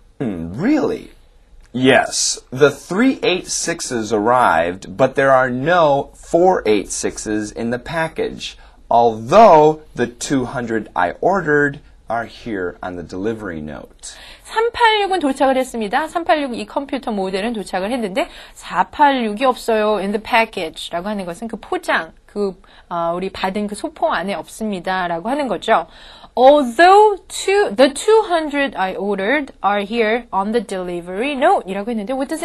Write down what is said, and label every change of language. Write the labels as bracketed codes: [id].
[en] Really? Yes, the 386s arrived, but there are no 486s in the package, although the 200 I ordered are here on the delivery note. [ko] 386은 도착을 했습니다. 386 이 컴퓨터 모델은 도착을 했는데 486이 없어요. [en] In the package [ko] 라고 하는 것은 그 포장, 우리 받은 그 소포 안에 없습니다라고 하는 거죠. [en] Although the 200 I ordered are here on the delivery note [ko] 이라고 했는데 [en] what does it